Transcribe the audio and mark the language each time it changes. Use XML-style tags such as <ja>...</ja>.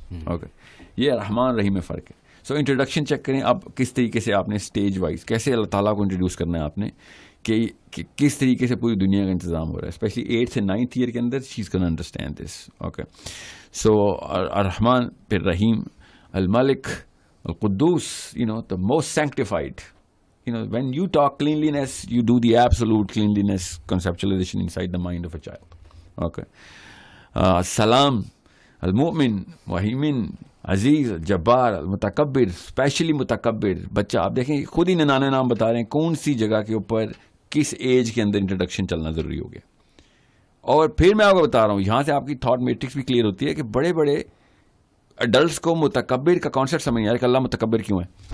<ur>Okay, یہ رحمان رحیم میں فرق ہے. سو انٹروڈکشن چیک کریں آپ کس طریقے سے آپ نے اسٹیج وائز کیسے اللہ تعالیٰ کو انٹروڈیوس کرنا ہے آپ نے, کہ کس طریقے سے پوری دنیا کا انتظام ہو رہا ہے, اسپیشلی 8th سے 9th ایئر کے اندر</ur> <en>She is gonna understand this.</en> <ur>اوکے, سو الرحمن پھر رحیم, الملک, القدوس,</ur> <en>the most sanctified. When you talk cleanliness, you do the absolute cleanliness conceptualization inside the mind of a child. Okay.</en> <ar>Salam, al-mu'min, wahimin, عزیز, جبار, المتکبر, اسپیشلی متکبر.</ar> <ur>بچہ آپ دیکھیں خود ہی ننانے نام بتا رہے ہیں کون سی جگہ کے اوپر کس ایج کے اندر انٹروڈکشن چلنا ضروری ہو گیا. اور پھر میں آپ کو بتا رہا ہوں, یہاں سے آپ کی تھاٹ میٹرکس بھی کلیئر ہوتی ہے کہ بڑے بڑے ایڈلٹس کو متکبر کا کانسیپٹ سمجھ نہیں آ رہا کہ اللہ متکبر کیوں ہے.</ur>